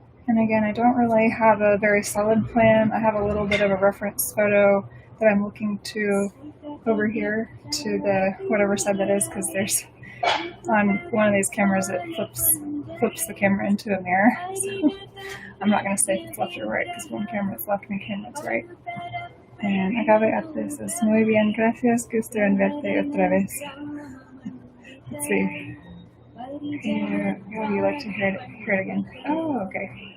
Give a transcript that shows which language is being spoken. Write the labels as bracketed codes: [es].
[en] And again, I don't really have a very solid plan. I have a little bit of a reference photo that I'm looking to over here to the whatever side that is, because there's on one of these cameras it flips the camera into a mirror. So I'm not going to say if it's left or right, because one camera is left and one camera is right. And Agave Arte says, [es] muy bien, gracias, gusto en verte otra vez. [en] Let's see. Would you like to hear it again? Oh, okay.